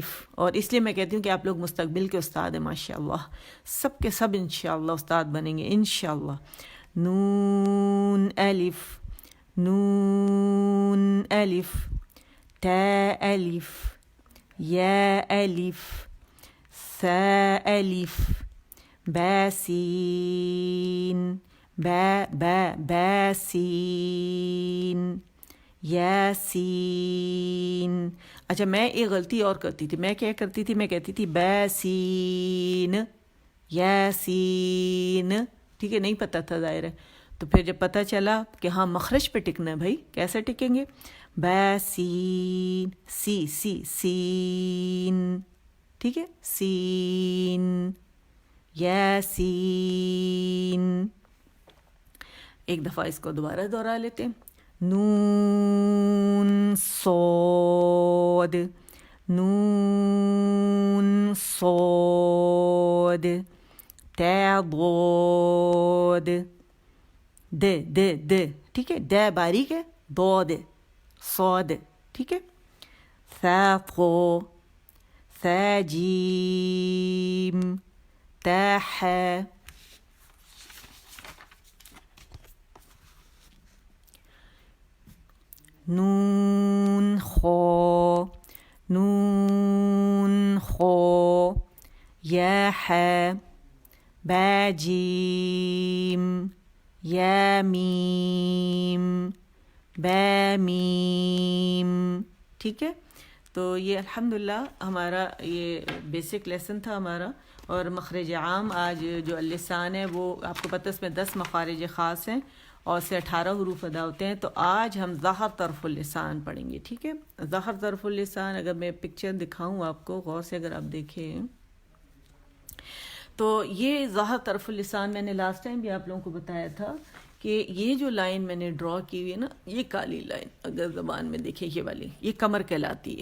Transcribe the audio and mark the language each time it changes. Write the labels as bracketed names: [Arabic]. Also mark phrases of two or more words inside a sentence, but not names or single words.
[Urdu] اور اس لیے میں کہتی ہوں کہ آپ لوگ مستقبل کے استاد ہیں ماشاءاللہ, سب کے سب انشاءاللہ استاد بنیں گے انشاءاللہ. نون الف, نون الف. تا الف, یا الف, ثا الف. با سین, با با با سین, یاسین. اچھا, میں ایک غلطی اور کرتی تھی. میں کیا کرتی تھی, میں کہتی تھی باسین, یاسین. ٹھیک ہے, نہیں پتہ تھا ظاہر ہے, تو پھر جب پتہ چلا کہ ہاں مخرج پہ ٹکنا ہے بھائی، کیسے ٹکیں گے؟ بے سین، سی سی سین، ٹھیک ہے، سین، یاسین. ایک دفعہ اس کو دوبارہ دہرا لیتے ہیں. نون صاد، نون صاد، تا ضاد، د د د، ٹھیک ہے، د باریک ہے، ضاد صاد، ٹھیک ہے، ثا ثا، ثا جیم، تا ح، نون خا، نون خا، یا ح، با جیم، یا میم، با میم، ٹھیک ہے. تو یہ الحمدللہ ہمارا یہ [English] basic lesson [Urdu] تھا ہمارا. اور مخرج عام آج جو اللسان ہے وہ آپ کو پتہ اس میں 10 مخارج خاص ہیں اور سے 18 حروف ادا ہوتے ہیں. تو آج ہم ظاہر طرف اللسان پڑھیں گے، ٹھیک ہے. ظاہر طرف اللسان اگر میں پکچر دکھاؤں آپ کو غور سے اگر آپ دیکھیں تو یہ ظاہر طرف اللسان میں نے [English] last time [Urdu] بھی آپ لوگوں کو بتایا تھا کہ یہ جو لائن میں نے ڈرا کی ہوئی ہے نا، یہ کالی لائن اگر زبان میں دیکھیں یہ والی، یہ کمر کہلاتی ہے.